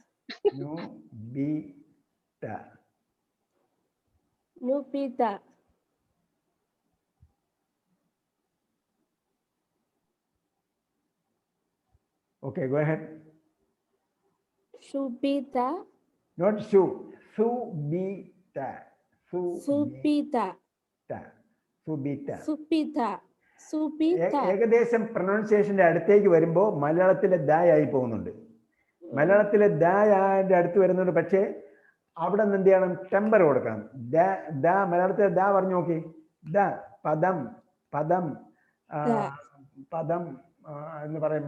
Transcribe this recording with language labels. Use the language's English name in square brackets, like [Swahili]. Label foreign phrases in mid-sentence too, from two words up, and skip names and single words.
[English] Nubita. Nubita. Okay, go ahead. Subita. Not su. Subita. Subita. Subita. Subita. Subita. [Malayalam] ഏകദേശം പ്രൊനൗൺസിയേഷന്റെ അടുത്തേക്ക് വരുമ്പോൾ മലയാളത്തിലെ ദായി പോകുന്നുണ്ട്. മലയാളത്തിലെ ദായുടെ അടുത്ത് വരുന്നുണ്ട്. പക്ഷേ അവിടെ നിന്ന് എന്ത് ചെയ്യണം? ടെമ്പർ കൊടുക്കണം. മലയാളത്തിലെ ദാ പറഞ്ഞു നോക്കി. ദ പദം പദം പദം എന്ന് പറയും.